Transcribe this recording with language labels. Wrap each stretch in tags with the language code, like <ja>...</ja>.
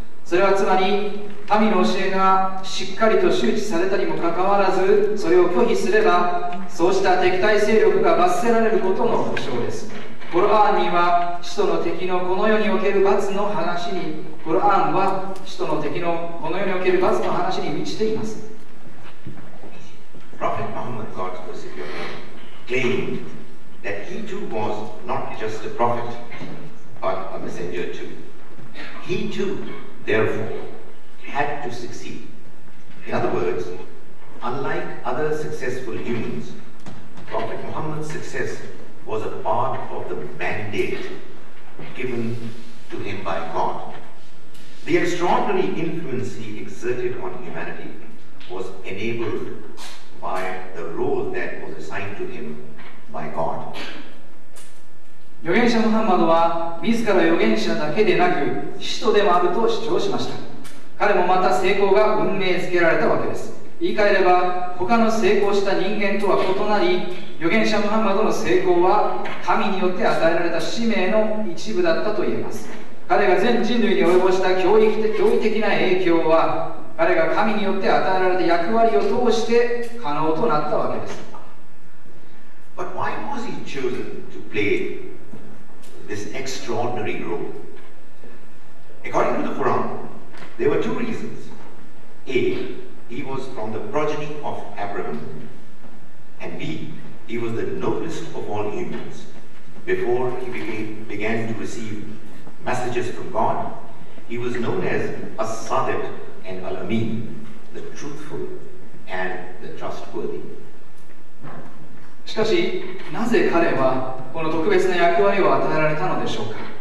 <ja>それはつまり神の教えがしっかりと周知されたにもかかわらず、それを拒否すればそうした敵対勢力が罰せられることの保証です。コルアンには使徒の敵のこの世における罰の話に、コルアンは使徒の敵のこの世における罰の話に満ちています。</ja> <en>Prophet Muhammad, God's persecutor, claimed that he too was not just a prophet, but a messenger too. He too, therefore, had to succeed. In other words, unlike other successful humans, Prophet Muhammad's success was a part of the mandate given to him by God. The extraordinary influence he exerted on humanity was enabled by the role that was assigned to him by God.</en> <ja>預言者ムハンマドは自ら預言者だけでなく使徒でもあると主張しました。彼もまた成功が運命づけられたわけです。言い換えれば他の成功した人間とは異なり、預言者ムハンマドの成功は神によって与えられた使命の一部だったと言えます。彼が全人類に及ぼした驚異的な影響は彼が神によって与えられた役割を通して可能となったわけです。</ja> <en>But why was he chosen to play this extraordinary role? According to the Quran, there were two reasons. A, he was from the progeny of Abraham, and B, he was the noblest of all humans. Before he began to receive messages from God, he was known as As-Sadiq and Al-Amin, the truthful and the trustworthy.</en> <ja>しかし、なぜ彼はこの特別な役割を与えられたのでしょうか。</ja>